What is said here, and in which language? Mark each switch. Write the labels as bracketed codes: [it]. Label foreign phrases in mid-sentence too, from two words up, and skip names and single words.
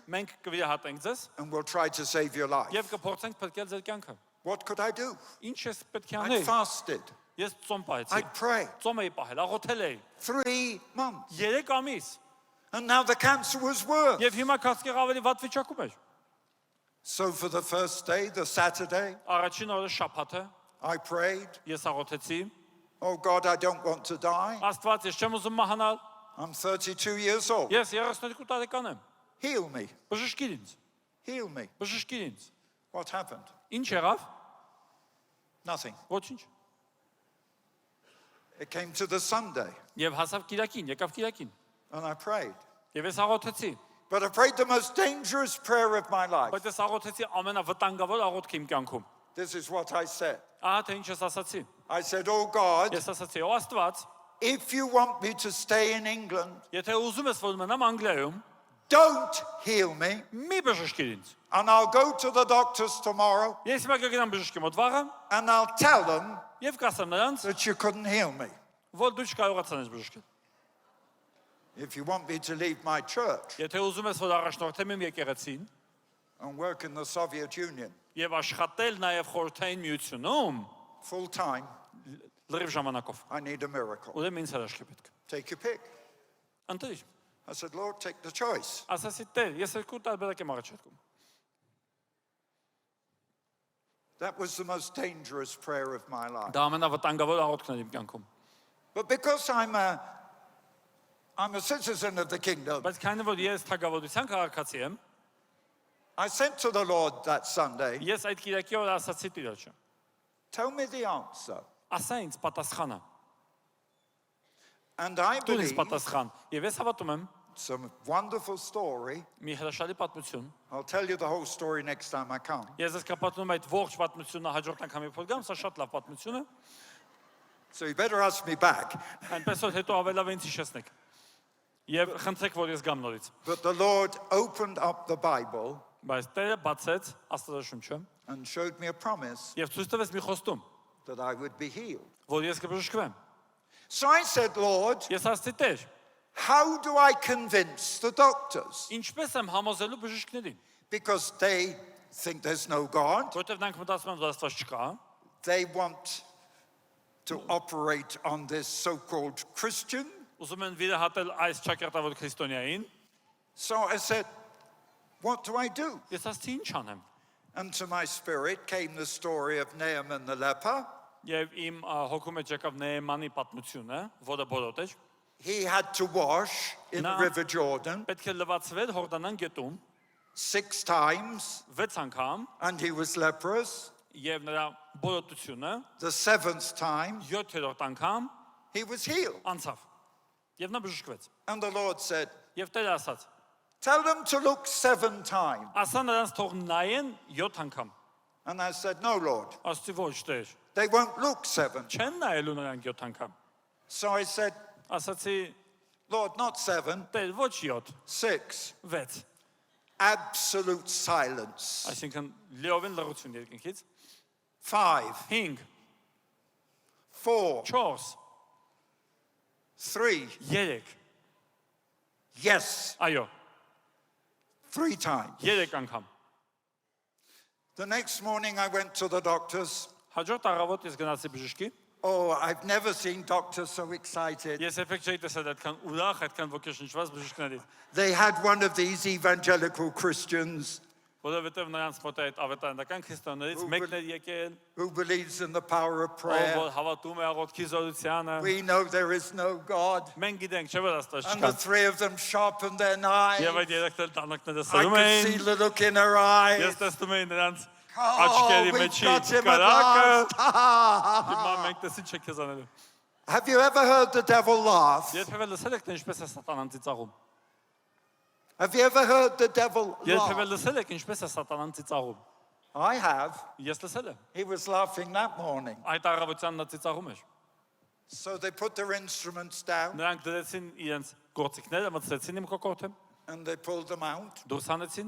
[hy] մենք կվիրահատենք ձեզ [en] and we'll try to save your life. [hy] եւ կփորձենք փրկել ձեր կյանքը։ [en] What could I do? [hy] Ինչ ես պետք է [en] I [hy] անել։ [en] fasted. [hy] Ես ծոմ պահեցի։ [en] I prayed. [hy] Ծոմ էի պահել, աղոթել էի [en] 3 months. [hy] 3 ամիս։ [en] And now the cancer was worse. [hy] Եվ հիմա քասկերը ավելի վատ վիճակում էր։ [en] So for the first day, the Saturday, [hy] Առաջին օրը շաբաթը [en] I prayed. [hy] ես աղոթեցի։ [en] Oh God, I don't want to die. [hy] Աստված, ես չեմ ուզում մահանալ։ [en] I'm 32 years old. [hy] Ես 32 տարեկան եմ։ [en] Heal me. [hy] Բժշկիր ինձ։ [en] Heal me. [hy] Բժշկիր ինձ։ [en] What happened? [hy] Ինչ եղավ։ [en] Nothing. [hy] Ոչինչ։ [en] It came to the Sunday [hy] Եվ հասավ Կիրակին, եկավ Կիրակին։ [en] and I prayed. [hy] Եվ ես աղոթեցի։ [en] But I prayed the most dangerous prayer of my life. [hy] Բայց ես աղոթեցի ամենավտանգավոր աղոթքը իմ կյանքում։ [en] This is what I said. [hy] Ահա թե ինչ ես ասացի։ [en] I said, oh God, [hy] Ես ասացի, ո Աստված, [en] if you want me to stay in England, [hy] եթե ուզում ես որ մնամ Անգլիայում, [en] don't heal me. [hy] մի բժշկիր ինձ։ [en] And I'll go to the doctors tomorrow [hy] Ես հիմա կգնամ բժշկի մոտ վաղը [en] and I'll tell them [hy] եւ կասեմ նրանց, [en] that you couldn't heal me. [hy] որ դու չկարողացան ես բժշկել։ [en] If you want me to leave my church [hy] Եթե ուզում ես որ առաջնորդեմ իմ եկեղեցին [en] and work in the Soviet Union [hy] եւ աշխատել նաեւ խորհրդային միությունում [en] full time, [hy] լրիվ ժամանակով, [en] I need a miracle. [hy] ուրեմն ինձ հրաշք է պետք։ [en] Take your pick. [hy] Ընտրիր։ [en] I said, Lord, take the choice. [hy] Ասացի Տեր, ես երկու տարբերակ եմ առաջարկում։ [en] That was the most dangerous prayer of my life. [hy] Դա ամենավտանգավոր աղոթքն էր իմ կյանքում։ [en] But because I'm a citizen of the kingdom, [hy] Բայց քանի որ ես թագավորության քաղաքացի եմ, [en] I said to the Lord that Sunday, [hy] ես այդ Կիրակի օրը ասացի Տիրոջը, [en] tell me the answer. [hy] ասա ինձ պատասխանը։ [en] And I [hy] Դու ինձ [en] believe [hy] պատասխան։ Եվ ես հավատում եմ [en] it's a wonderful story. [hy] մի հրաշալի պատմություն։ [en] I'll tell you the whole story next time I come. [hy] Ես ես կպատմում այդ ողջ պատմությունը հաջորդ անգամ երբ որ գամ, սա շատ լավ պատմություն է։ [en] So you better ask me back. [hy] Այնպես որ հետո ավելավ ինձ հիշեցնեք։ Եվ խնդրեք, որ ես գամ նորից։ [en] But the Lord opened up the Bible [hy] Բայց Տերը բացեց Աստվածաշունչը [en] and showed me a promise [hy] եւ ցույց տվեց մի խոստում, [en] that I would be healed. [hy] որ ես կբժշկվեմ։ [en] So I said, Lord, [hy] Ես ասացի Տեր, [en] how do I convince the doctors? [hy] ինչպես եմ համոզելու բժիշկներին, [en] Because they think there's no God. [hy] որովհետեւ նրանք մտածում են, որ Աստված չկա, [en] They want to operate on this so-called Christian. [hy] ուզում են վիրահատել այս ճակատավոր քրիստոնյային։ [en] So I said, what do I do? [hy] Ես ասացի ինչ անեմ։ [en] And to my spirit came the story of Naaman the leper. [hy] Եվ իմ հոգու մեջ եկավ Նեեմանի պատմությունը, որը բորոտ էր։ [en] He had to wash in the No. River Jordan [hy] Պետք է լվացվեր Հորդանան գետում [en] 6 times [hy] 6 անգամ [en] and he was leprous. [hy] եւ նրա բորոտությունը [en] The 7th time [hy] 7-րդ անգամ [en] he was healed. [hy] անցավ։ Եվ նա բժշկվեց։ [en] And the Lord said, [hy] Եվ Տերը ասաց. [en] tell them to look 7 times. [hy] Ասա նրանց թող նայեն 7 անգամ։ [en] And I said, no, Lord, [hy] Ասացի ոչ Տեր։ [en] they won't look 7. [hy] Չեն նայելու նրանք 7 անգամ։ [en] So I said, [hy] Ասացի [en] Lord, not 7, [hy] Տեր ոչ 7, [en] 6. [hy] 6։ [en] Absolute silence. [hy] Այսինքն լիովին լռություն երկնքից։ [en] 5, [hy] 5, [en] 4, [hy] 4, [en] 3. [hy] 3։ [en] Yes, [hy] Այո, [en] 3 times. [hy] 3 անգամ։ [en] The next morning I went to the doctors. [hy] Հաջորդ առավոտ ես գնացի բժշկի։ [en] Oh, I've never seen doctors so excited. [hy] Ես երբեք չէի տեսել այդքան ուրախ, այդքան ոգեշնչված բժիշկների, [en] They had one of these evangelical Christians [hy] որովհետև նրանց մոտ այդ ավետարանական քրիստոններից մեկն էր եկել, [en] who believes in the power of [hy] ով [en] prayer. [hy] որ հավատում է աղոթքի զորությանը։ [en] We know there is no God. [hy] Մենք գիտենք, չէ՞ որ Աստված [en] And [hy] չկա։ [en] the 3 of them sharpened their knives. [hy] Եւ այդ երեքն տանակները [en] I [hy] սրում [en] could see [hy] էին։ [en] the look in her eyes. [hy] Ես տեսնում էի նրանց [en] Oh, [hy] աչքերի [en] we've [hy] մեջի [en] got him at [hy] կարակը։ [en] last. [hy] Հիմա մենք տեսին չեք քեզ անելու։ [en] Have you ever heard the devil laugh? [hy] Երբևէ լսել եք թե ինչպես է սատանան ծիծաղում։ [en] Have you ever heard the devil [hy] Երբևէ [en] laugh? [hy] լսել եք ինչպես է սատանան ծիծաղում։ [en] I have. [hy] Ես լսել եմ։ [en] He was laughing that morning. [hy] Այդ առավոտյան նա ծիծաղում էր։ [en] So they put their instruments down [hy] Նրանք դրեցին իրենց գործիքները մտցրեցին իմ կոկորդը, [en] and they pulled them out. [hy] դուրս հանեցին,